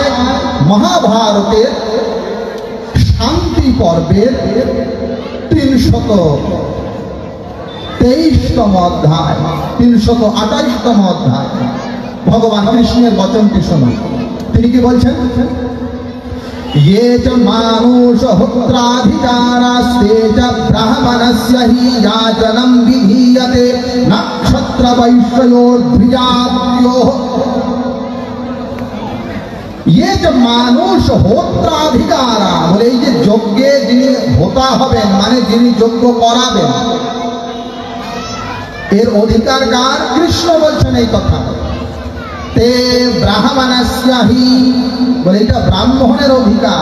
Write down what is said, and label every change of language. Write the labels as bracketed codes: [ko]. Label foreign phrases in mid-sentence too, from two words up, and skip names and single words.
[bn] মহাভারতের শান্তি পর্বের 323তম অধ্যায়, 328তম অধ্যায়। ভগবান কৃষ্ণের বচনটি শুনুন, তিনি কি বলছেন? [sa] ये च मानुष होत्राधिकारास्ते च ब्राह्मणस्य हि याचनं विधीयते नक्षत्र वैश्योर्द्विजात्योः। ये च मानुष होत्राधिकारा, [bn] বলে এই যে যজ্ঞে যিনি হোতা হবেন, মানে যিনি যজ্ঞ করাবেন, এর অধিকার কার? কৃষ্ণ বলছেন এই কথা। [sa] তে ব্রাহ্মণস্য হি, [bn] বলে এটা ব্রাহ্মণের অধিকার।